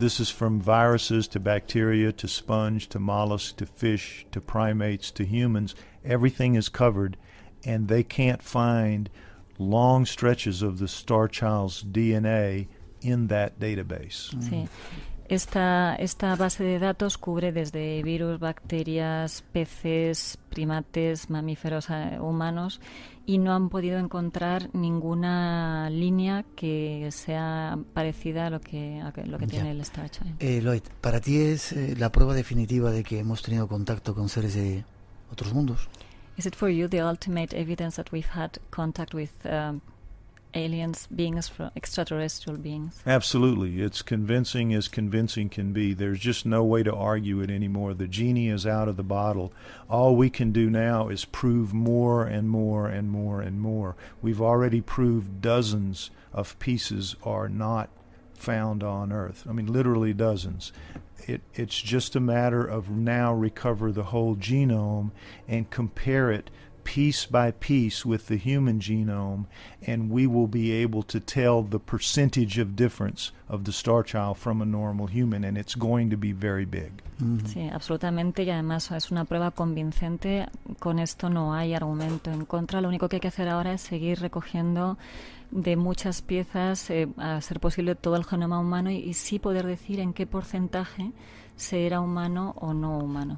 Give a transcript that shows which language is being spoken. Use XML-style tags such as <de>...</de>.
<en>This is from viruses to bacteria to sponge to mollusks to fish to primates to humans. Everything is covered, and they can't find long stretches of the star child's DNA in that database.</en> <es>Sí. Esta base de datos cubre desde virus, bacterias, peces, primates, mamíferos, humanos, y no han podido encontrar ninguna línea que sea parecida a lo que tiene el Star Child. Lloyd, ¿para ti es la prueba definitiva de que hemos tenido contacto con seres de otros mundos?</es> <en>Is it for you the ultimate evidence that we've had contact with aliens, beings, extraterrestrial beings? Absolutely. It's convincing as convincing can be. There's just no way to argue it anymore. The genie is out of the bottle. All we can do now is prove more and more and more and more. We've already proved dozens of pieces are not found on Earth. I mean, literally dozens. It's just a matter of now recover the whole genome and compare it piece by piece with the human genome, and we will be able to tell the percentage of difference of the star child from a normal human, and it's going to be very big.</en> <es>Sí, absolutamente, y además es una prueba convincente. Con esto no hay argumento en contra. Lo único que hay que hacer ahora es seguir recogiendo de muchas piezas, a ser posible, todo el genoma humano y sí poder decir en qué porcentaje se era humano o no humano.</es>